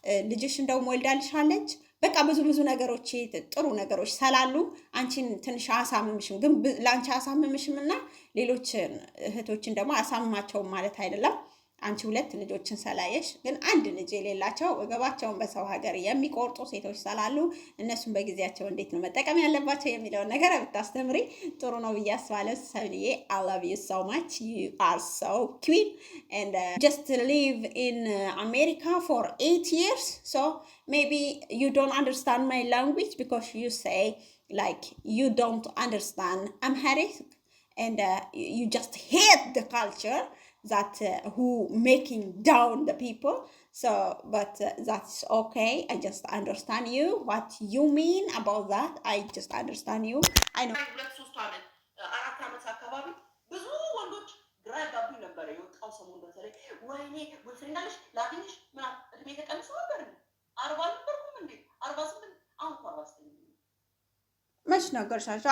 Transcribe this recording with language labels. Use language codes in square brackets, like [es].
[am] ልጅሽ እንደውም ወልዳልሻለች። በቃ ብዙ ነገሮች ጥሩ ነገሮች ስላሉ አንቺን ትንሽ አሳምምሽም፣ ግን ለአንቺ አሳምምሽም እና ሌሎች እህቶችን ደግሞ አሳምማቸውም ማለት አይደለም። አንቺ 2 ልጆችን ስላየሽ፣ ግን አንድ ልጅ የሌላቸው ወገባቸውን በሰው ሀገር የሚቆርጡ ሴቶች ስላሉ እነሱን በጊዜያቸው እንዴት ነው መጠቀም ያለባቸው የሚለውን ነገር ብታስተምሪ ጥሩ ነው ብዬ አስባለሁ። ሰብልዬ [en] I love you so much. You are so queen and just live in America for 8 years. So maybe you don't understand my language because you say like you don't understand Amharic and you just hate the culture that who making down the people. So but that's okay. I just understand you, what you mean about that. I just understand you. I know. [am] 4 ዓመት አካባቢ ብዙ ወንዶች ግራ ያጋቡኝ ነበር። የወጣው ሰሞን በተለይ ወይኔ ወልፈኛለሽ ላግኝሽ ምናምን እድሜ ተቀንሶ ነበር። 40 ነበርኩም እንዴ 48 አሁን 49 መች ነገርሻቸው?